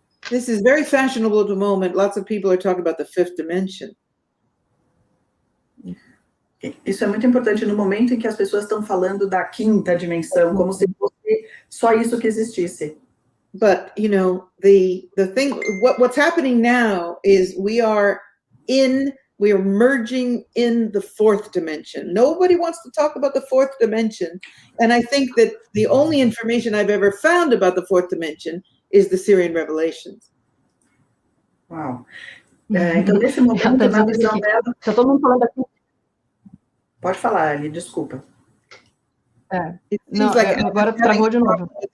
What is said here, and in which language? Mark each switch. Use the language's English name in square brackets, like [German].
[English] This is very fashionable at the moment. Lots of people are talking about the fifth dimension. [Portuguese] Isso é muito importante no momento em que as pessoas estão falando da quinta dimensão, como se fosse só isso que existisse. [English] But, you know, the thing, what's happening now is we are merging in the fourth dimension. Nobody wants to talk about the fourth dimension. And I think that the only information I've ever found about the fourth dimension is the Syrian revelations. [Portuguese] Uau. Então, nesse momento, na visão dela... Tá todo mundo falando aqui. Pode falar, Ali, desculpa. Não, agora travou de novo.